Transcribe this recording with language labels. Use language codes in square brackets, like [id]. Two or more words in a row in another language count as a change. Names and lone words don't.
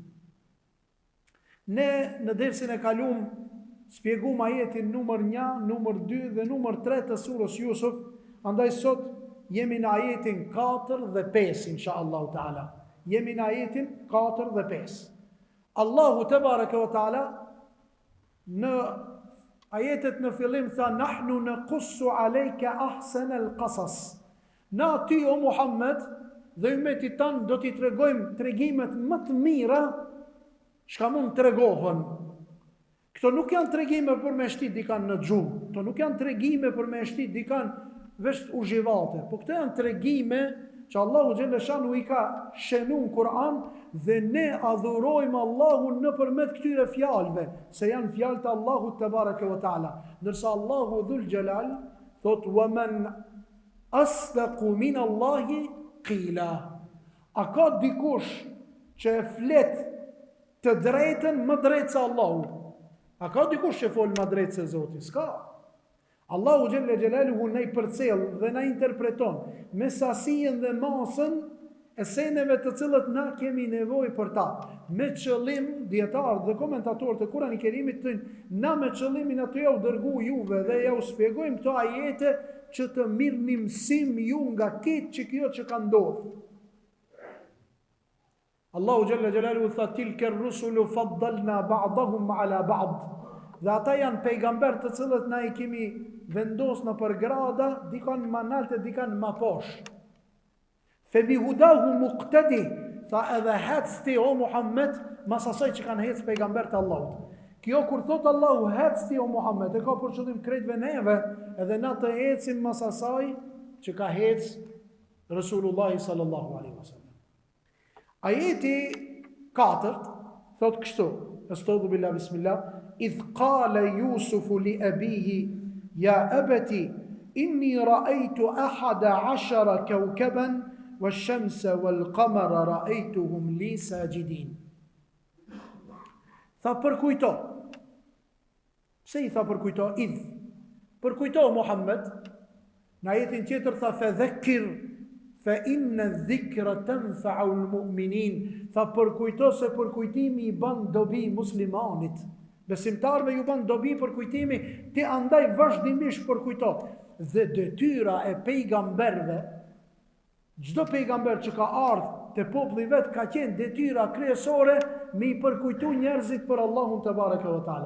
[sq] Ne në dersin e kalum shpjegum ajetin numër 1, numër 2 dhe numër 3 të surës Yusuf, andaj sot jemi në ajetin 4 dhe 5, [ar] إن شاء الله تعالى. [sq] Jemi në ajetin 4 dhe 5. Allahu [ar] تبارك وتعالى [sq] në ajetet në fillim tha [ar] نحن نقص عليك أحسن القصص. [sq] Na ty o Muhammed dhe ummetit tan do t'i tregojmë tregimet më të mira çka mund tregohen. Këto nuk janë tregime për me shtit dikan në gjuhë, këto nuk janë tregime për me shtit dikan vesh uzhivate, po këto janë tregime që Allahu Xheleshanu i ka shënuar në Kur'an dhe ne adhurojmë Allahun nëpërmjet këtyre fjalëve, se janë fjalë të Allahut [ar] تبارك وتعالى. [sq] Ndërsa Allahu Dhul Jalal thot [ar] ومن أصدق من الله قيلا. [sq] A ka dikush që e flet të drejtën më drejt se Allahu? A ka dikush që fol më drejt se Zoti? S'ka. Allahu [ar] جل جلاله [sq] ne i përcjell dhe na interpreton me sasinë dhe masën e seneve të cilët na kemi nevojë për ta. Me qëllim, dietarë dhe komentatorët e Kur'anit Kerimit thënë, na me qëllimin atë ja u dërgu juve dhe ja u shpjegojmë këto ajete që të mirëni mësim ju nga këtë që kjo që ka ndodhur. Allahu [ar] جل جلاله [sq] tha [ar] تلك الرسل فضلنا بعضهم على بعض. [sq] Dhe ata janë pejgamber të cilët na i kemi vendos në për grada, dikan ma nalte, dikan ma posh. [ar] فبهداهم اقتده, [sq] tha edhe hec ti o Muhammed, mas asaj që kanë hec pejgamber të Allahut. Kjo kur thot Allahu hec ti o Muhammed, e ka për qëllim krejtve neve, edhe na të hecim mas asaj që ka hec Rasulullahi [ar] صلى الله عليه وسلم. [sq] Ajeti 4 thot kështu, [ar] أعوذ بالله بسم الله إذ قال يوسف لأبيه يا أبت إني رأيت أحد عشر كوكبا والشمس والقمر رأيتهم لي ساجدين. [sq] Tha përkujto. Pse i tha përkujto? Idh. Përkujto Muhammed. Në ajetin tjetër tha [ar] فذكر فإن الذكرى تنفع المؤمنين. [sq] Tha përkujto se përkujtimi i bën dobi muslimanit. Besimtarve ju bën dobi përkujtimi, ti andaj vazhdimisht përkujto. Dhe detyra e pejgamberve, çdo pejgamber që ka ardhur te populli vet ka qenë detyra kryesore me i përkujtu njerëzit për Allahun [ar] تبارك وتعالى.